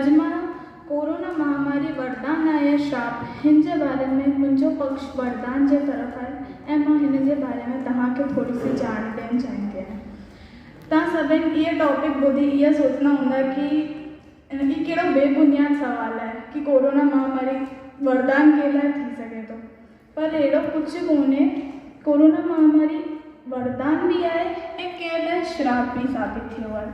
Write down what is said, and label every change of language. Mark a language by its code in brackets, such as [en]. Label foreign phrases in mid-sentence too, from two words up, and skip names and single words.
[sd] अॼु मां कोरोना महामारी वरदान आहे या श्राप, हिन जे बारे में मुंहिंजो पक्ष वरदान जे तरफ़ आहे ऐं मां हिन जे बारे में तव्हांखे थोरी सी ॼाण ॾियणु चाहींदी आहियां। तव्हां सभिनी इहे टॉपिक ॿुधी इहा सोचंदा हूंदा कि ही कहिड़ो बेबुनियाद सुवालु आहे कि कोरोना महामारी वरदान के लाइ थी सघे थो, पर अहिड़ो कुझु कोन्हे। कोरोना महामारी वरदान [hi] भी है [sd] ऐं कंहिं लाइ श्राप भी साबित थियो आहे।